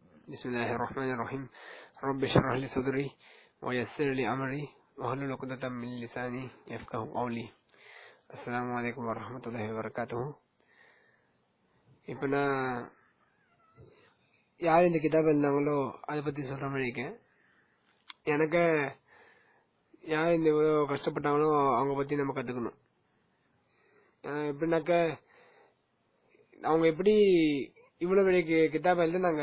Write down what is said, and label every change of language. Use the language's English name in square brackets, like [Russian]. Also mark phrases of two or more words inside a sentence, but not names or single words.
[Arabic] بسم الله الرحمن الرحيم. رب اشرح لي صدري ويسر لي أمري واحلل عقدة من لساني يفقهوا قولي. السلام عليكم ورحمة الله وبركاته. [Tamil] இப்போ நான் யார் இந்த கிதாப் எழுந்தாங்களோ அதை பற்றி சொல்கிற மாதிரி இருக்கேன். எனக்கு யார் இந்த இவ்வளோ கஷ்டப்பட்டாங்களோ அவங்க பற்றி நம்ம கற்றுக்கணும். எப்படின்னாக்க அவங்க எப்படி இவ்வளோ பெரிய கிதாப் எழுதுனாங்க.